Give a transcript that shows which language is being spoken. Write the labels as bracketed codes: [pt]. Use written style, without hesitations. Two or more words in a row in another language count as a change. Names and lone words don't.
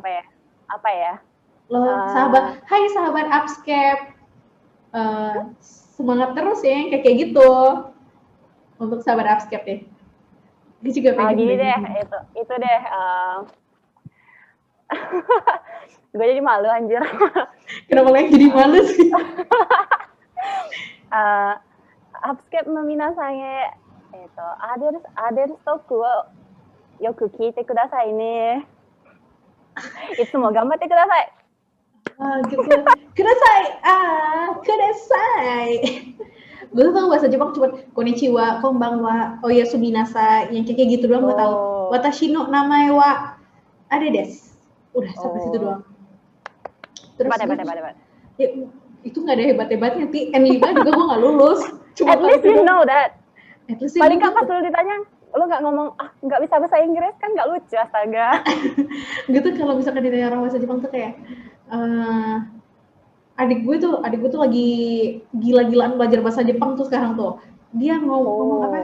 [id] Lo hai sahabat Upscape, semangat terus ya, kayak gitu untuk sahabat Upscape deh. Dia juga pengen gini deh, itu deh. Gue jadi malu anjir. Kenapa lo yang jadi malu sih? [ja] Upscape の皆さんへ、アデルストークをよく聞いてくださいね。いつも頑張ってください。 [id] Gitu. Kudasai. Gue tuh tau bahasa Jepang cuma [ja] こんにちは、こんばんは, [id] suminasa, yang kayak gitu doang gue tahu. [ja] 私の名前はアデです. [id] Udah sampai situ doang. Terus hebat. Ya, itu nggak ada hebat-hebatnya, N5 juga gue nggak lulus. Cuma [en] at least you know that. [id] Paling nggak pas tuh lu ditanya, lu nggak ngomong nggak bisa bahasa Inggris kan nggak lucu, astaga. Gitu kalau misalkan ditanya orang bahasa Jepang tuh kayak adik gue tuh lagi gila-gilaan belajar bahasa Jepang tuh sekarang tuh. Dia ngomong apa?